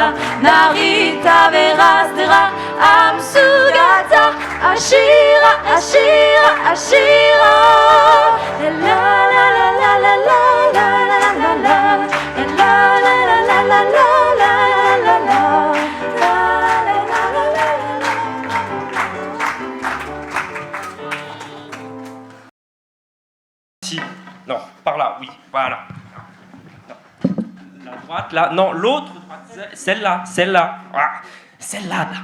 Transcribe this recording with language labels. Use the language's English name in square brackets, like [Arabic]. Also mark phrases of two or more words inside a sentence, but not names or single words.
[French] Narita Verasdera Amsugata. Ashira, Ashira, Ashira. La la la la la la la la la la. La la la la la la la la la. Si, non, par là, oui, voilà. Non. La droite, là, non, l'autre droite, celle-là, celle-là, ah, celle-là, là.